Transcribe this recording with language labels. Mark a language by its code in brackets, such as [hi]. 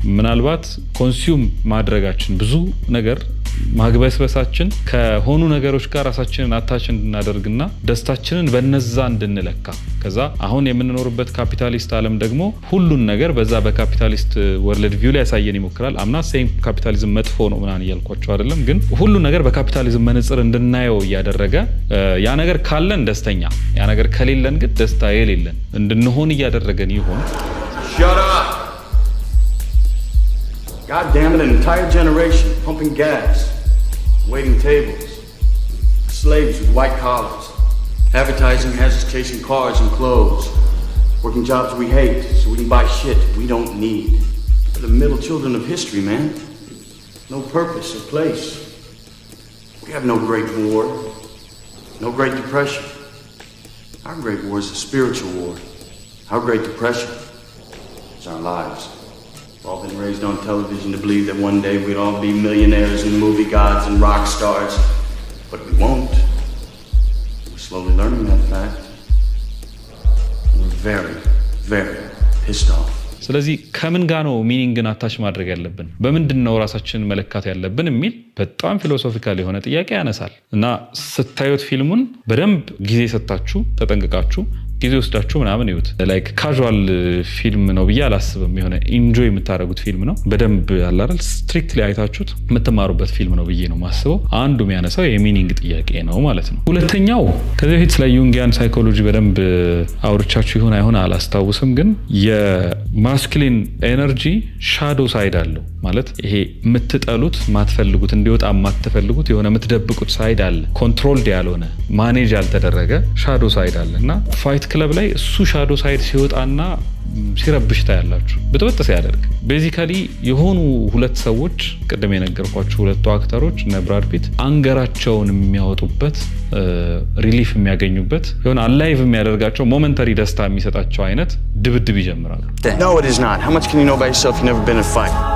[am] ምናልባት ኮንሱም ማድረጋችን ብዙ ነገር ማግበስበሳችን ከሆኑ ነገሮች ጋር ራሳችንን አታች እንድናደርግና ደስታችንን በነዛ እንድንለካ ከዛ አሁን የምንኖርበት ካፒታሊስት ዓለም ደግሞ ሁሉን ነገር በዛ በካፒታሊስት ወርልድ ቪው ላይ ያሳየን ይሞክራል። አምና ሴም ካፒታሊዝም መጥፎ ነው ምናምን እያልኳቸው አይደለም፣ ግን ሁሉን ነገር በካፒታሊዝም መነጽር እንድናየው እያደረገ ያ ነገር ካለን ደስተኛ ያ ነገር ከሌለን ግን ደስታ የሌለን እንድንሆን እያደረገን ይሆን? [en] Shut up! God damn it, an entire generation pumping gas, waiting tables, slaves with white collars, advertising has us chasing cars and clothes, working jobs we hate so we can buy shit we don't need. We're the middle children of history, man. No purpose or place. We have no Great War, no Great Depression. Our Great War is a spiritual war. Our Great Depression is our lives. We've all been raised on television to believe that one day we'd all be millionaires and movie gods and rock stars, but we won't. We're slowly learning that fact. We're very, very pissed off. [am] ስለዚህ ከምን ጋር ነው ሚኒንግን አታች ማድረግ ያለብን በምንድን ነው ራሳችንን መለካት ያለብን የሚል በጣም ፊሎሶፊካል የሆነ ጥያቄ ያነሳል። እና ስታዩት ፊልሙን በደንብ ጊዜ ሰጣችሁ ተጠንቅቃችሁ ጊዜ ወስዳችሁ ምናምን ይዩት። ላይክ ካዡዋል ፊልም ነው ብዬ አላስብም። የሆነ ኢንጆይ የምታደርጉት ፊልም ነው። በደንብ ያለ አይደል ስትሪክትሊ አይታችሁት የምትማሩበት ፊልም ነው ብዬ ነው ማስበው። አንዱ የሚያነሳው የሚኒንግ ጥያቄ ነው ማለት ነው። ሁለተኛው ከዚህ በፊት ስለ ዩንጊያን ሳይኮሎጂ በደንብ አውርቻችሁ ይሆን አይሆን አላስታውስም፣ ግን የማስኩሊን ኤነርጂ ሻዶ ሳይድ አለው ማለት ይሄ የምትጠሉት ማትፈልጉት እንዲወጣ ማትፈልጉት የሆነ የምትደብቁት ሳይድ አለ። ኮንትሮልድ ያልሆነ ማኔጅ ያልተደረገ ሻዶ ሳይድ አለ እና ፋይት ክለብ ላይ እሱ ሻዶ ሳይድ ሲወጣና ሲረብሽ ታያላችሁ። በተወጣ ሲያደርግ ቤዚካሊ የሆኑ ሁለት ሰዎች ቅድም የነገርኳችሁ ሁለቱ አክተሮች እና ብራድ ፒት አንገራቸውን የሚያወጡበት ሪሊፍ የሚያገኙበት የሆነ አላይቭ የሚያደርጋቸው ሞመንተሪ ደስታ የሚሰጣቸው አይነት ድብድብ ይጀምራሉ። [en] No, it is not. How much can you know by yourself? You've never been in a fight.